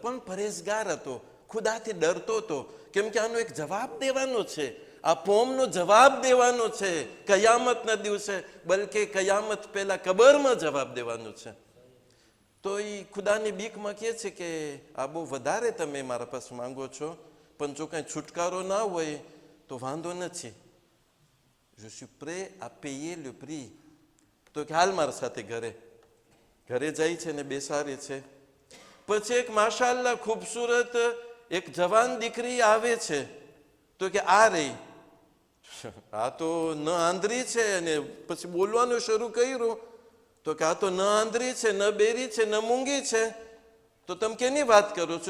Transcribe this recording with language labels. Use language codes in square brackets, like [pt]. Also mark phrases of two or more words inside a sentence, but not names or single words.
[gu] પણ પરેશગાર હતો, ખુદાથી ડરતો હતો, કેમ કે આનો એક જવાબ દેવાનો છે, આ પોમનો જવાબ દેવાનો છે કયામતના દિવસે, બલકે કયામત પહેલા કબરમાં જવાબ દેવાનો છે. તો એ ખુદાની બીકમાં કહે છે કે આ બહુ વધારે તમે મારા પાસે માંગો છો, પણ જો કાંઈ છુટકારો ના હોય તો વાંધો નથી, [fr] je suis prêt à payer le prix. [gu] તો કે હાલ મારા સાથે ઘરે જાય છે ને બેસાડે છે. પછી એક માશાલ્લાહ ખૂબસૂરત એક જવાન દીકરી આવે છે, તો કે આ રહી, આ તો ન આંધળી છે. અને પછી બોલવાનું શરૂ કર્યું તો કે આ તો ન આંધળી છે, ન બેરી છે, ન મૂંગી છે, તો તમે કેની વાત કરો છો?